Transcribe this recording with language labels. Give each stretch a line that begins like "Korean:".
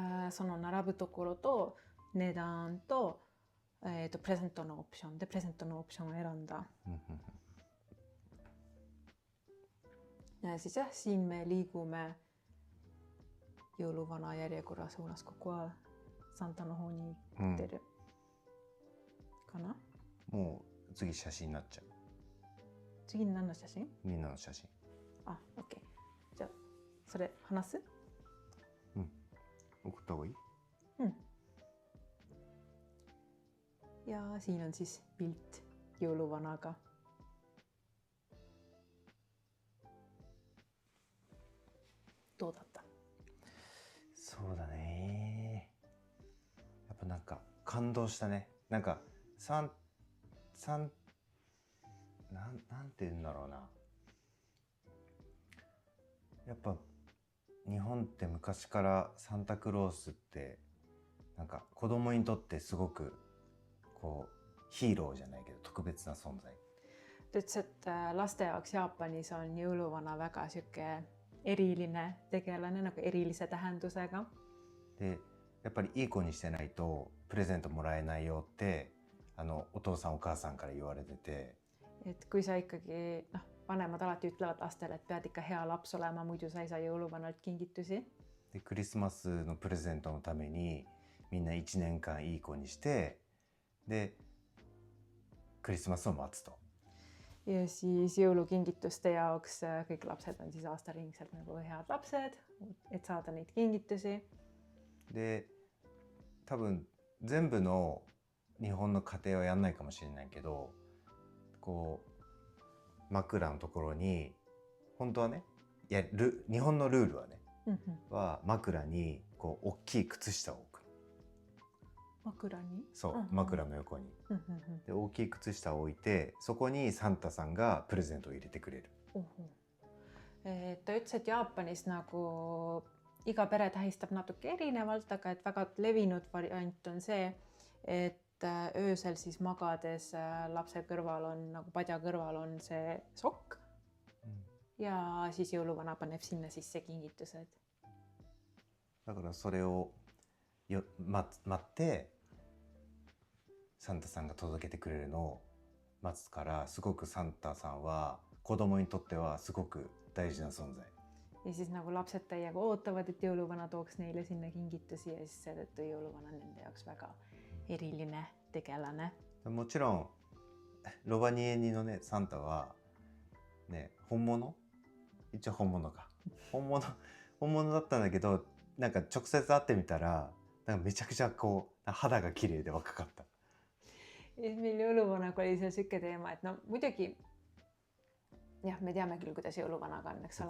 Japanese: その並ぶところと値段と、プレゼントのオプションでプレゼントのオプションを選んだ。
Estonian: Ja siis siin me liigume jõuluvana järjekorra suunas kogu aeg.
Japanese: Santaの方に行ってるかな？もう次写真になっちゃう。次何の写真？みんなの写真。オッケー。じゃあそれ話す？送った方がいい？
Estonian: Ja siin on siis pilt jõuluvanaga. Toodata.
Japanese: そうだね。やっぱなんか感動したね。なんかなんて言うんだろうな。やっぱ日本って昔からサンタクロースってなんか子供にとってすごくこうヒーローじゃないけど特別な存在。
Estonian: Ta ütles, et laste jaoks Jaapanis on jõuluvana väga sihuke eriline tegelane, nagu erilise tähendusega.
Japanese: で、やっぱりいい子にしてないとプレゼントもらえないよってお父さんお母さんから言われてて。
Estonian: Et kui sa ikkagi vanemad alati ütlevad lastele, et pead ikka hea laps olema, muidu sa ei saa jõuluvanalt kingitusi.
Japanese: でクリスマスのプレゼントのためにみんな1年間いい子にしてでクリスマスを待つと。
Estonian: Ja siis jõulukingituste jaoks kõik lapsed on siis aastaringselt nagu head lapsed, et saada neid kingitusi.
Japanese: で多分全部の日本の家庭はやんないかもしれないけど、こう枕のところに本当はね、いや日本のルールはね、は枕にこう大きい靴下を置く。枕に？そう、枕の横に。で大きい靴下を置いて、そこにサンタさんがプレゼントを入れてくれる。
Estonian: Ta ütles, et Jaapanis nagu iga pere tähistab natuke erinevalt, aga et väga levinud variant on see, et öösel siis magades lapse kõrval on nagu padja kõrval on see sokk ja siis jõuluvana paneb sinna sisse kingitused.
Japanese: だからそれを待ってサンタさんが届けてくれるのを待つから、すごくサンタさんは子供にとってはすごく大事な存在。
Estonian: Ja siis nagu lapsed täiega ootavad, et jõuluvana tooks neile sinna kingitusi ja siis seetõttu jõuluvana on nende jaoks väga eriline tegelane.
Japanese: もちろんロバニエニのねサンタはね本物、一応本物か本物だったんだけど、なんか直接会ってみたらなんかめちゃくちゃこう肌が綺麗で若かった。
Estonian: Ja siis meil jõuluvanaga oli seal siuke teema, et no muidugi jah, me teame küll, kuidas jõuluvanaga on, eks ole.